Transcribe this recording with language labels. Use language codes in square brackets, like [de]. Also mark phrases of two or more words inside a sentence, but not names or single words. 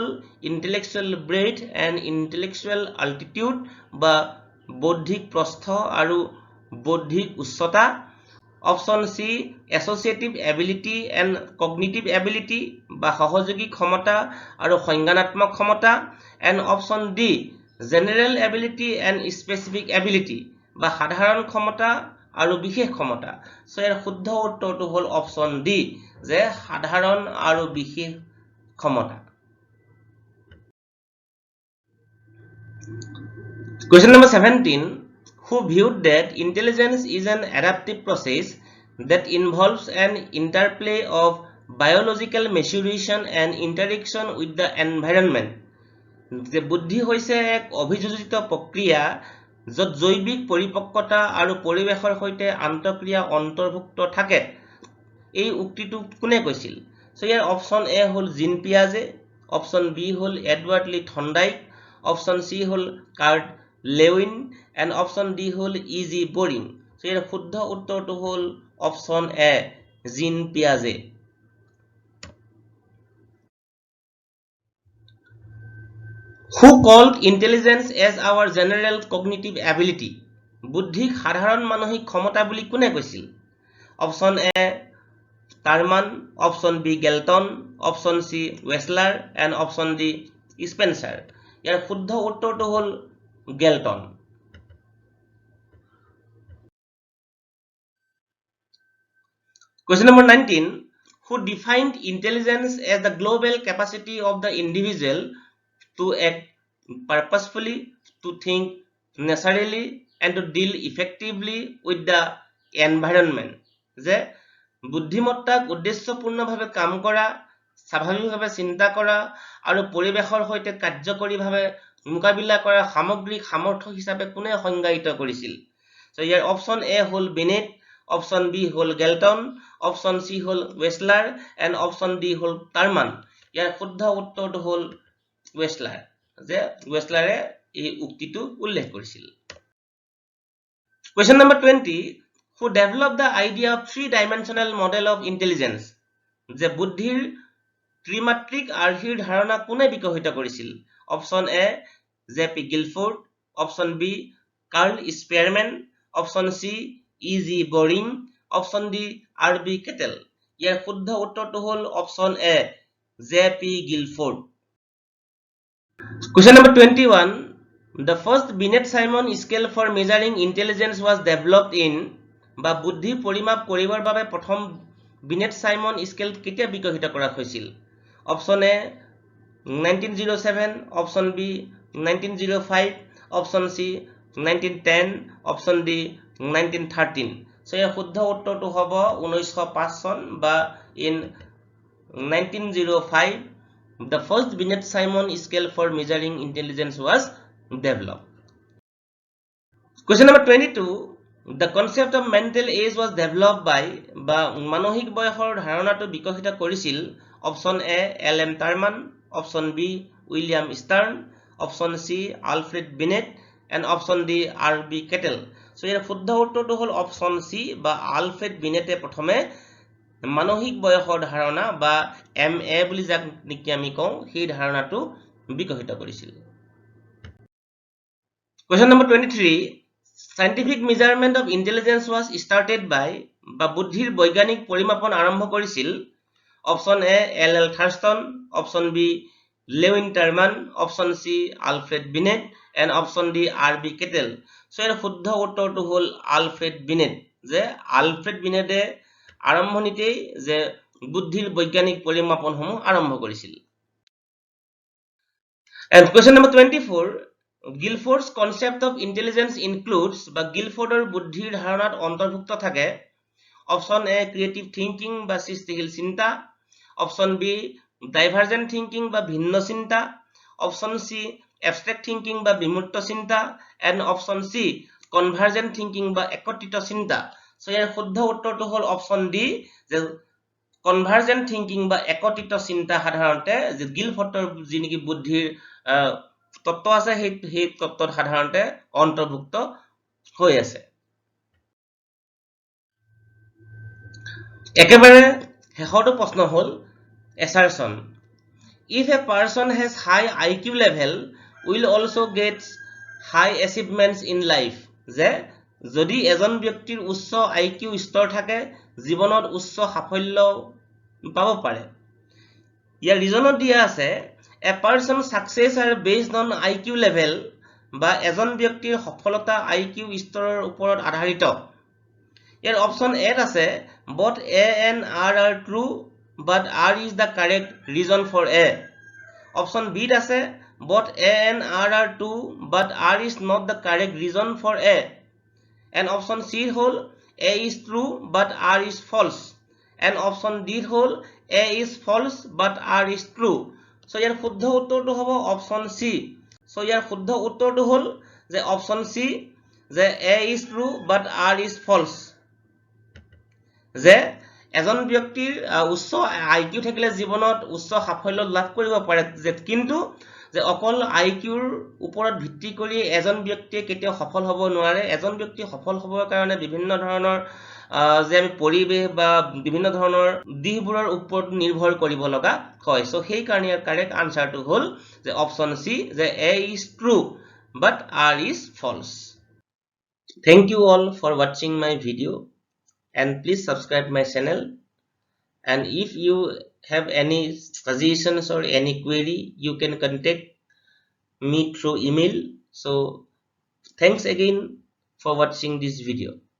[en] intellectual breadth and intellectual altitude [as] বা বৌদ্ধিক প্ৰস্থ আৰু বৌদ্ধিক উচ্চতা, [en] option C associative ability and cognitive ability [as] বা সহযোগী ক্ষমতা আৰু সংজ্ঞানাত্মক ক্ষমতা [en] and option D general ability and specific ability [as] বা সাধাৰণ ক্ষমতা আৰু বিশেষ ক্ষমতা। সো ইয়াৰ শুদ্ধ উত্তৰটো হ'ল [en] option D [as] যে সাধাৰণ আৰু বিশেষ ক্ষমতা। [en] Question number 17. Who viewed that intelligence is an adaptive process that involves an interplay of biological maturation and interaction with the environment? [as] যে বুদ্ধি হৈছে এক অভিযোজিত প্ৰক্ৰিয়া য'ত জৈৱিক পৰিপক্কতা আৰু পৰিৱেশৰ সৈতে আন্তঃক্ৰিয়া অন্তৰ্ভুক্ত থাকে। এই উক্তিটো কোনে কৈছিল? সো ইয়াৰ [en] option A [as] হ'ল জিন পিয়াজে, [en] option B [as] হ'ল এডৱাৰ্ড লি থৰ্নডাইক, [en] option C [as] হ'ল কাৰ্ট লেউইন [en] and option D [as] হ'ল ই জি বৰিং। সো ইয়াৰ শুদ্ধ উত্তৰটো হ'ল [en] option A [as] Jean Piaget. [en] Who called intelligence as our general cognitive ability? [as] বুদ্ধিক সাধাৰণ মানসিক ক্ষমতা বুলি কোনে কৈছিল? [en] option A Terman, option B Galton, option C Wechsler and option D Spencer. [as] ইয়াৰ শুদ্ধ উত্তৰটো হ'ল গেলটন। [en] Question number 19. Who defined intelligence as the global capacity of the individual to act purposefully, to think naturally, and to deal effectively with the environment? [as] যে বুদ্ধিমত্তাক উদ্দেশ্যপূৰ্ণভাৱে কাম কৰা, স্বাভাৱিকভাৱে চিন্তা কৰা আৰু পৰিৱেশৰ সৈতে কাৰ্যকৰীভাৱে মোকাবিলা কৰা সামগ্ৰিক সামৰ্থ্য হিচাপে কোনে সংজ্ঞায়িত কৰিছিল? So ইয়াৰ [en] option A [as] হ'ল বিনেট, [en] option B [as] হ'ল গেলটন, [en] option C [as] হ'ল ৱেছলাৰ [en] and option D [as] হ'ল টাৰমান। ইয়াৰ শুদ্ধ উত্তৰটো হ'ল ৱেছলাৰ, যে ৱেছলাৰে এই উক্তিটো উল্লেখ কৰিছিল। [en] Question number 20. Who developed the idea of three-dimensional model of intelligence? [as] যে বুদ্ধিৰ ত্ৰিমাত্ৰিক আৰ্হিৰ ধাৰণা কোনে বিকশিত কৰিছিল? [en] option A J P Guilford, option B Carl Spearman, option C E G Boring, option D R B Cattell. [as] ইয়াৰ শুদ্ধ উত্তৰটো হ'ল [en] option A [as] জে পি গিলফোৰ্ড। [en] Question number 21. The first Binet-Simon scale for measuring intelligence was developed in [as] বা বুদ্ধি পৰিমাপ কৰিবৰ বাবে প্ৰথম বিনেট-সাইমন স্কেল কেতিয়া বিকশিত কৰা হৈছিল? [en] option A 1907, option B 1905, option C 1910, option D 1913. সো [as] ইয়াৰ শুদ্ধ উত্তৰটো হ'ব 1905 চন বা [en] ইন 1905 the first Binet-Simon scale for measuring intelligence was developed. Question number 22. The concept of mental age was developed by [as] বা মানসিক বয়সৰ ধাৰণাটো বিকশিত কৰিছিল [en] option A L M Terman, option B William Stern, option C Alfred Binet and option D R B Cattell. [as] সো ইয়াৰ শুদ্ধ উত্তৰটো হ'ল [en] option C [as] বা আলফ্ৰেড বিনেটে প্ৰথমে মানসিক বয়সৰ ধাৰণা বা এম এ বুলি যাক নেকি আমি কওঁ সেই ধাৰণাটো বিকশিত কৰিছিল। [en] Question number 23. Scientific measurement of intelligence was started by [as] বা বুদ্ধিৰ বৈজ্ঞানিক পৰিমাপন আৰম্ভ কৰিছিল [en] option A L L Thurstone, option B Lewin Terman, option C Alfred Binet and option D R B Cattell. [as] সো ইয়াৰ শুদ্ধ উত্তৰটো হ'ল আলফ্ৰেড বিনেট, যে আলফ্ৰেড বিনেটে আৰম্ভণিতেই যে বুদ্ধিৰ বৈজ্ঞানিক পৰিমাপনসমূহ আৰম্ভ কৰিছিল। [en] And question number 24. Guilford's concept of intelligence includes [as] বা গিলফোৰ্ডৰ বুদ্ধিৰ ধাৰণাত অন্তৰ্ভুক্ত থাকে [en] option A creative thinking [as] বা সৃষ্টিশীল চিন্তা, [en] option B divergent thinking [as] বা ভিন্ন চিন্তা, [en] option C abstract thinking [as] বা বিমূৰ্ত চিন্তা [en] and option C convergent thinking [as] বা একত্ৰিত চিন্তা। সো ইয়াৰ শুদ্ধ উত্তৰটো হ'ল [en] option D, [as] যে [en] convergent thinking [as] বা একত্ৰিত চিন্তা সাধাৰণতে যে গিলফোৰ্ডৰ যি নেকি বুদ্ধিৰ তত্ত্ব আছে সেই তত্ত্বত সাধাৰণতে অন্তৰ্ভুক্ত হৈ আছে। একেবাৰে শেষৰটো প্ৰশ্ন হ'ল assertion. [en] If a person has high IQ level will also get high achievements in life. [as] যে যদি এজন ব্যক্তিৰ উচ্চ IQ স্তৰ থাকে জীৱনত উচ্চ সাফল্য পাব পাৰে। ইয়াৰ ৰিজনত দিয়া আছে [en] a person success are based on IQ level [as] বা এজন ব্যক্তিৰ সফলতা IQ স্তৰৰ ওপৰত আধাৰিত। [en] ইয়াৰ option A আছে both A and R are true but R is the correct reason for A. option B আছে both A and R are true but R is not the correct reason for A. And option C হ'ল A is true but R is false. And option D হ'ল A is false but R is true. [as] So ইয়াৰ শুদ্ধ উত্তৰটো হ'ব [en] option C. [as] So ইয়াৰ শুদ্ধ উত্তৰটো হ'ল যে [en] option C, [as] যে [en] A is true but R is false. [as] যে এজন ব্যক্তিৰ উচ্চ IQ থাকিলে জীৱনত উচ্চ সাফল্য লাভ কৰিব পাৰে, যে কিন্তু যে অকল IQৰ ওপৰত ভিত্তি কৰি এজন ব্যক্তিয়ে কেতিয়াও সফল হ'ব নোৱাৰে। এজন ব্যক্তি সফল হ'বৰ কাৰণে বিভিন্ন ধৰণৰ যে আমি পৰিৱেশ বা বিভিন্ন ধৰণৰ দিশবোৰৰ ওপৰত নিৰ্ভৰ কৰিব লগা হয়। [en] সো [as] সেই কাৰণে ইয়াৰ [en] correct answer [as] হ'ল যে [en] option C, যে A is true but R is false. Thank you all for watching my video, and please subscribe my channel. And if you have any suggestions or any query, you can contact me through email. So thanks again for watching this video.